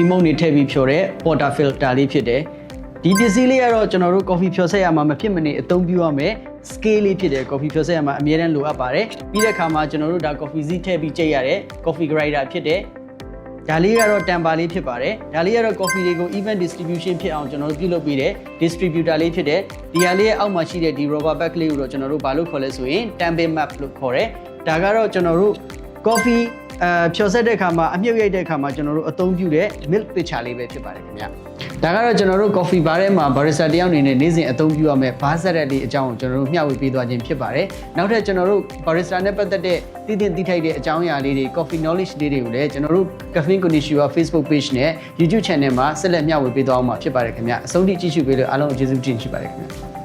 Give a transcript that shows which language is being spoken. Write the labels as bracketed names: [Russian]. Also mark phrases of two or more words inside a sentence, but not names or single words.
[Burmese] မုန့်တွေထည့်ပြီးဖြော်တဲ့ [English] porter filter [Burmese] လေးဖြစ်တယ်ဒီပစ္စည်းလေးကတော့ကျွန်တော်တို့ coffee ဖြော်ဆက်ရမှာမဖြစ်မနေအသုံးပြုရမယ် scale လေးဖြစ်တယ် coffee ဖြော်ဆက်ရမှာအများတန်းလိုအပ်ပါတယ်ပြီးတဲ့အခါမှာကျွန်တော်တို့ဒါ coffee စီး ထည့်ပြီးကြိတ်ရတဲ့ [English] coffee grinder [Burmese] ဖြစ်တယ်ဒါလေးကတော့တမ်ပါလေးဖြစ်ပါတယ်ဒါလေးကတော့ coffee တွေကို [English] even distribution [Burmese] ဖြစ်အောင်ကျွန်တော်တို့ပြုလုပ်ပေးတဲ့ distributor လေးဖြစ်တယ်ဒီ ဟာလေးရဲ့အောက်မှာရှိတဲ့ဒီ [English] rubber bag [Burmese] လေးကိုတော့ကျွန်တော်တို့ဘာလို့ခေါ်လဲဆိုရင် [English] tamping map [Burmese] လို့ခေါ်တယ်ဒါကတော့ကျွန်တော်တို့ coffee ဖြော်ဆက်တဲ့အခါမှာအမြုပ်ရိုက်တဲ့အခါမှာကျွန်တော်တို့အသုံးပြုတဲ့ [English] milk pitcher [Burmese] လေးပဲဖြစ်ပါတယ်ခင်ဗျဒါကတော့ကျွန်တော်တို့ [English] coffee bar [Burmese] ထဲမှာ barista တယောက်အနေနဲ့နေ့စဉ်အသုံးပြုရမယ့်ဘားဆက်တဲ့လေးအကြောင်းကိုကျွန်တော်တို့မျှဝေပေးသွားခြင်းဖြစ်ပါတယ်နောက်ထပ်ကျွန်တော်တို့ barista နဲ့ပတ်သက်တဲ့သိသင့်သိထိုက်တဲ့အကြောင်းအရာလေးတွေ [English] coffee knowledge [Burmese] လေးတွေကိုလည်းကျွန်တော်တို့ Caffeine Connoisseur Facebook page နဲ့ YouTube channel မှာဆက်လက်မျှဝေပေးသွားအောင်မှာဖြစ်ပါတယ်ခင်ဗျအဆုံးထိကြည့်ရှုပေးလို့အားလုံးကျေးဇူးတင်ရှိပါတယ်ခင်ဗျ